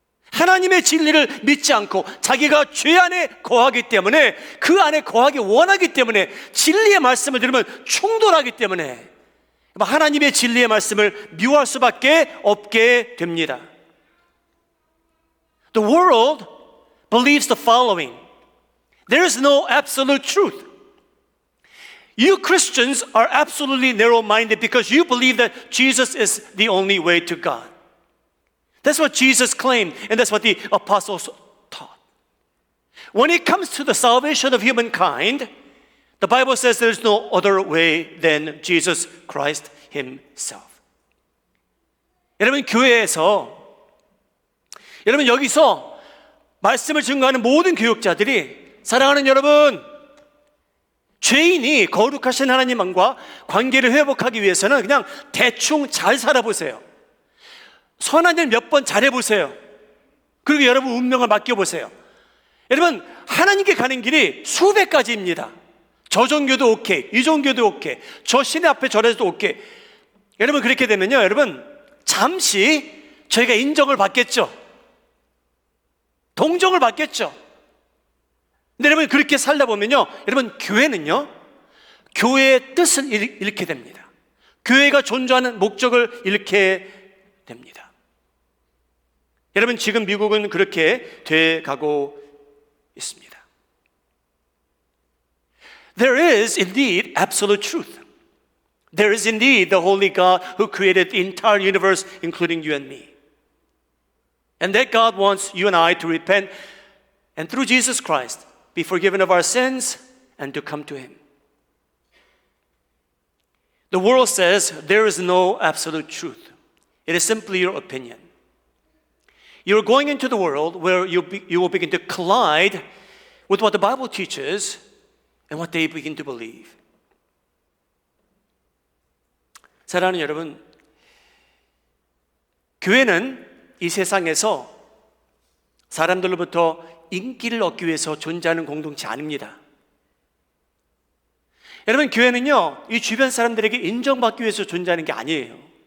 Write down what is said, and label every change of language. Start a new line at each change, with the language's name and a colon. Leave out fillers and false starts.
Korean: 하나님의 진리를 믿지 않고 자기가 죄 안에 거하기 때문에, 그 안에 거하기 원하기 때문에, 진리의 말씀을 들으면 충돌하기 때문에 하나님의 진리의 말씀을 미워할 수밖에 없게 됩니다.
English: The world believes the following. There is no absolute truth. You Christians are absolutely narrow-minded because you believe that Jesus is the only way to God. That's what Jesus claimed, and that's what the apostles taught. When it comes to the salvation of humankind, the Bible says there is no other way than Jesus Christ Himself.
Korean: 여러분, 교회에서, 여러분, 여기서 말씀을 증거하는 모든 교육자들이, 사랑하는 여러분, 죄인이 거룩하신 하나님과 관계를 회복하기 위해서는 그냥 대충 잘 살아보세요. 선한 일 몇 번 잘해보세요. 그리고 여러분 운명을 맡겨보세요. 여러분, 하나님께 가는 길이 수백 가지입니다. 저 종교도 오케이, 이 종교도 오케이, 저 신의 앞에 절해도 오케이. 여러분, 그렇게 되면요, 여러분, 잠시 저희가 인정을 받겠죠. 동정을 받겠죠. 근데 여러분, 그렇게 살다 보면요, 여러분, 교회는요, 교회의 뜻을 잃게 됩니다. 교회가 존재하는 목적을 잃게 됩니다. 여러분, 지금 미국은 그렇게 돼 가고 있습니다.
English: There is indeed absolute truth. There is indeed the holy God who created the entire universe, including you and me. And that God wants you and I to repent and through Jesus Christ be forgiven of our sins and to come to Him. The world says there is no absolute truth. It is simply your opinion. You're going into the world where you will begin to collide with what the Bible teaches and what they begin to believe.
Korean: 사랑하는 여러분, 교회는 이 세상에서 사람들로부터 인기를 얻기 위해서 존재하는 공동체 아닙니다. 여러분, 교회는요, 이 주변 사람들에게 인정받기 위해서 존재하는 게 아니에요.